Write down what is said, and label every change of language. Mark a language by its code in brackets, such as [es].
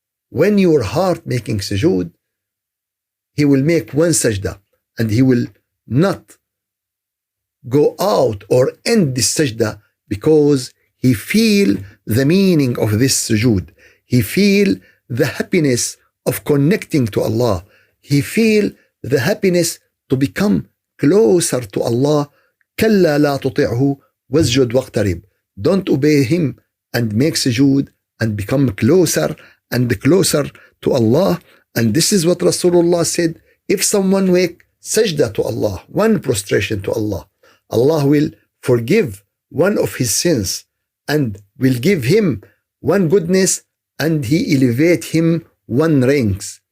[en] When your heart making sujood, he will make one sajda and he will not go out or end this sajda because he feel the meaning of this sujood. He feel the happiness of connecting to Allah. He feel the happiness to become closer to Allah. [ar] كلا لا تطعه واسجد واقترب. [en] Don't obey him and make sujood and become closer and closer to Allah. And this is what Rasulullah said. If someone make sajda to Allah, one prostration to Allah, Allah will forgive one of his sins and will give him one goodness and he elevate him one ranks.